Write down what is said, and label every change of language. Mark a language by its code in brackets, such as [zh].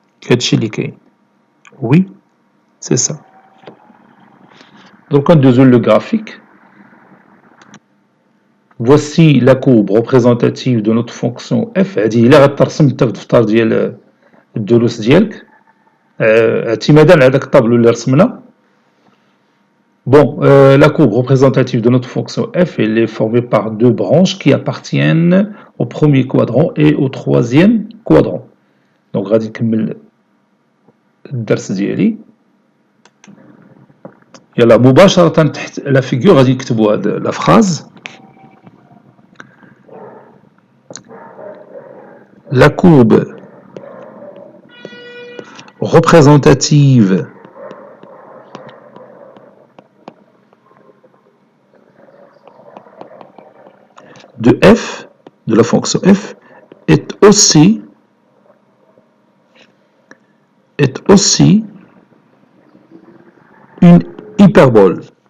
[ar] هادشي اللي كاين. [fr] Oui, c'est ça. Donc, on dézoule le graphique. Voici la courbe représentative de notre fonction f. [ar] هذه إلا غترسمتها في الدفتر ديال الدروس ديالك اعتمادا على داك الطابلو اللي رسمنا. [fr] Bon, la courbe représentative de notre fonction f, elle est formée par deux branches qui appartiennent au premier quadrant et au troisième quadrant. [ar] Donc, غادي نكمل الدرس ديالي. يلا مباشرة تحت la figure غادي نكتبوا هاد la phrase. [fr] La courbe représentative de f, de la fonction f, est aussi une hyperbole.